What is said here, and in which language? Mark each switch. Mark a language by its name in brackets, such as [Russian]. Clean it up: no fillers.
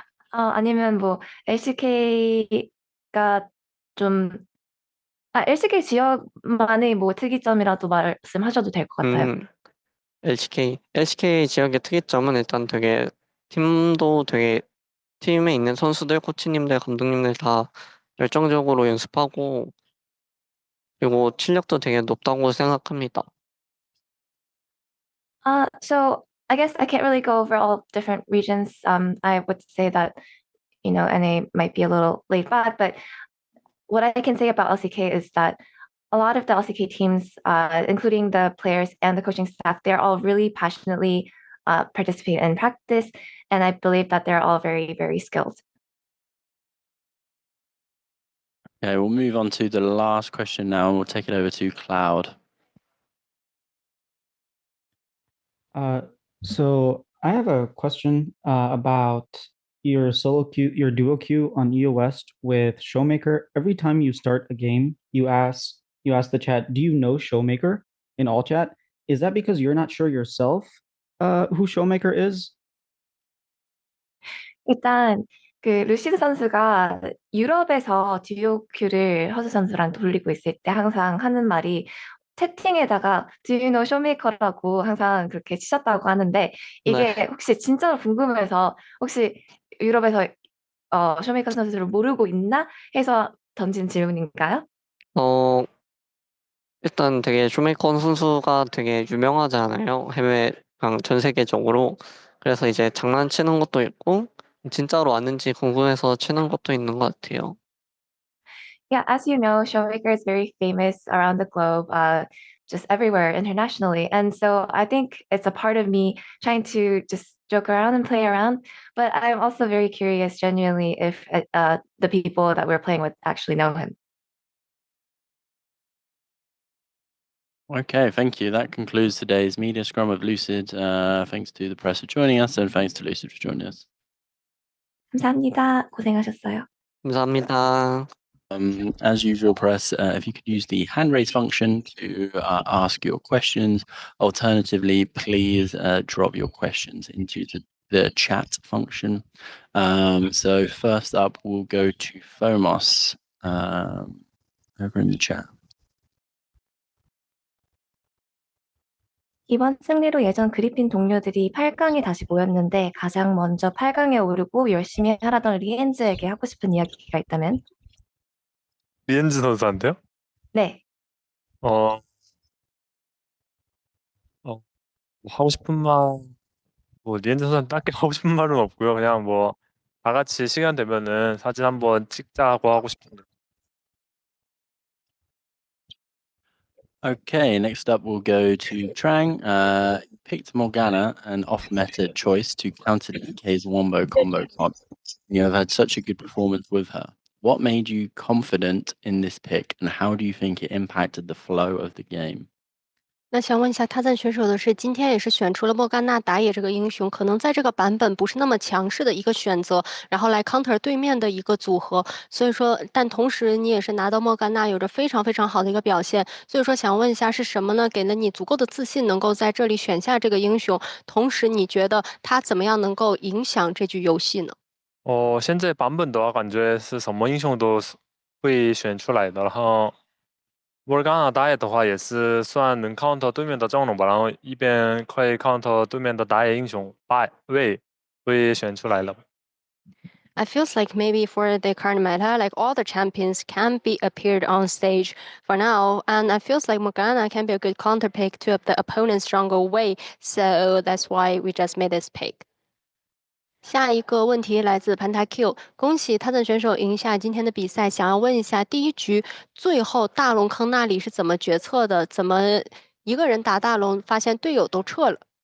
[Korean] 아니면 뭐 LCK가 좀 LCK 지역만의 뭐 특이점이라도 말씀하셔도 될 것 같아요. LCK 지역의 특이점은 일단 되게 팀도 되게 팀에 있는 선수들, 코치님들, 감독님들 다 열정적으로 연습하고 그리고 실력도 되게 높다고 생각합니다. [English] So I guess I can't really go over all different regions. I would say that, NA might be a little laid back, but what I can say about LCK is that a lot of the LCK teams, including the players and the coaching staff, they're all really passionately participate in practice, and I believe that they're all very, very skilled. Okay, we'll move on to the last question now, and we'll take it over to Cloud. So I have a question about your solo queue, your duo queue on EOS with Showmaker. Every time you start a game, you ask the chat, "Do you know Showmaker?" in all chat. Is that because you're not sure yourself who Showmaker is? [Korean] 일단 그 루시드 선수가 유럽에서 듀오 큐를 허즈 선수랑 돌리고 있을 때 항상 하는 말이 채팅에다가 [English] Do you know [Korean] 쇼메이커라고 항상 그렇게 치셨다고 하는데 이게 네. 혹시 진짜로 궁금해서 혹시 유럽에서 쇼메이커 선수를 모르고 있나 해서 던진 질문인가요? 어, 일단 되게 쇼메이컨 선수가 되게 유명하잖아요. 그냥 전 세계적으로. 그래서 이제 장난치는 것도 있고 진짜로 왔는지 궁금해서 치는 것도 있는 것 같아요. [English] Yeah, as you know, Showmaker is very famous around the globe, just everywhere internationally. And so I think it's a part of me trying to just joke around and play around. But I'm also very curious, genuinely, if the people that we're playing with actually know him. Okay, thank you. That concludes today's media scrum of Lucid. Thanks to the press for joining us, and thanks to Lucid for joining us. [Korean] 감사합니다. 고생하셨어요. 감사합니다. [English] As usual, press, if you could use the hand raise function to ask your questions. Alternatively, please drop your questions into the chat function. So first up, we'll go to Fomos over in the chat. [Korean] 이번 승리로 예전 그리핀 동료들이 8강에 다시 모였는데 가장 먼저 8강에 오르고 열심히 하라던 리엔즈에게 하고 싶은 이야기가 있다면? 리엔즈 선수한테요? 네. 어, 뭐 하고 싶은 뭐 리엔즈 선수한테 딱히 하고 싶은 말은 없고요. 그냥 뭐 다 같이 시간 되면은 사진 한번 찍자고 하고 싶은데. [English] Okay, next up we'll go to Trang. Picked Morgana, an off-meta choice to counter DK's Wombo combo pod. You have had such a good performance with her. What made you confident in this pick, and how do you think it impacted the flow of the game? [Chinese] 那想问一下他赞选手的是，今天也是选出了莫甘娜打野这个英雄，可能在这个版本不是那么强势的一个选择，然后来 counter 对面的一个组合。所以说，但同时你也是拿到莫甘娜有着非常非常好的一个表现。所以说，想问一下是什么呢？给了你足够的自信，能够在这里选下这个英雄？同时，你觉得他怎么样能够影响这局游戏呢？现在版本的话，感觉是什么英雄都会选出来的，然后莫尔甘娜打野的话也是算能 counter 对面的阵容吧，然后一边可以 counter 对面的打野英雄位会选出来了。 [English] I feels like maybe for the current meta, like all the champions can be appeared on stage for now, and I feels like Morgana can be a good counter pick to the opponent's stronger way. So that's why we just made this pick. [Chinese] 下一个问题来自潘塔 Q， 恭喜他的选手赢下今天的比赛。想要问一下，第一局最后大龙坑那里是怎么决策的？怎么一个人打大龙，发现队友都撤了？